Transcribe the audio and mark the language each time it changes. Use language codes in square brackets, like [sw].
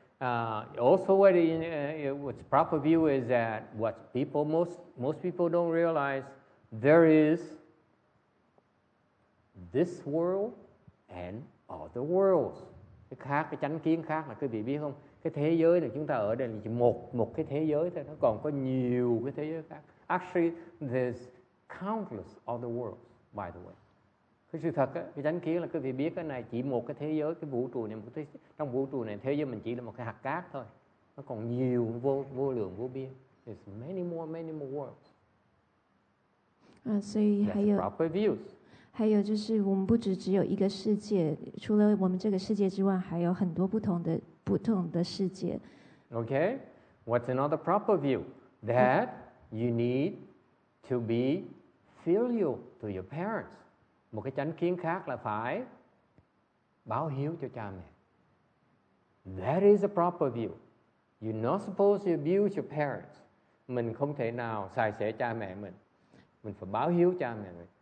[en] Also, what's proper view is that what most people don't realize, there is this world and other worlds. [vi] Cái chánh kiến khác là quý vị biết không? Cái thế giới này chúng ta ở đây là chỉ một cái thế giới thôi, nó còn có nhiều cái thế giới khác. [en] Actually, there's countless other worlds, by the way. [vi] Cái sự thật, cái chánh kiến là quý vị biết cái này chỉ một cái thế giới, cái vũ trụ này, trong vũ trụ này thế giới mình chỉ là một cái hạt cát thôi. Nó còn nhiều vô lượng vô biên. [en] There's many more worlds. [zh] 所以还 [en] That's [zh] 有 [en] proper views. [zh] 还有就是我们不只有一个世界，除了我们这个世界之外，还有很多不同的世界。 [en] Okay? What's another proper view? That you need to be filial to your parents. [vi] Một cái chánh kiến khác là phải báo hiếu cho cha mẹ. [en] That is a proper view. You're not supposed to abuse your parents. [vi] Mình không thể nào xài xẻ cha mẹ mình. Mình phải báo hiếu cha mẹ mình.